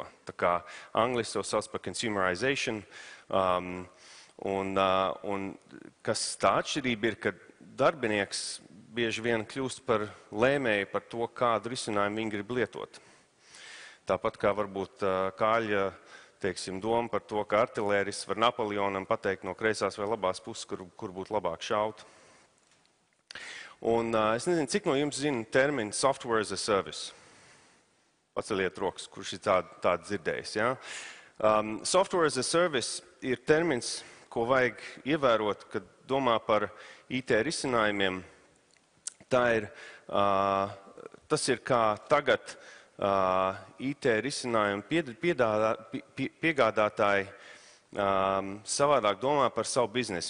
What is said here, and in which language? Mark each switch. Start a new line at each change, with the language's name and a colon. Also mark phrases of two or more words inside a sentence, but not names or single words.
Latvian: Tā kā angliski to sauc par consumerization, un kas tā atšķirība ir, ka darbinieks bieži vien kļūst par lēmēju par to, kādu risinājumu viņi grib lietot. Tāpat kā varbūt Kāļa, teiksim, doma par to, ka artilēris var Napoleonam pateikt no kreisās vai labās puses, kur būtu labāk šaut. Un es nezinu, cik no jums zina terminu
English: software as a service.
Latvian: Paceliet rokas, kurš ir tādu dzirdējis. Ja?
English: Software as a service
Latvian: ir termins, ko vajag ievērot, kad domā par IT risinājumiem. Tas ir kā tagad IT risinājumu piegādātāji savādāk domā par savu biznesu.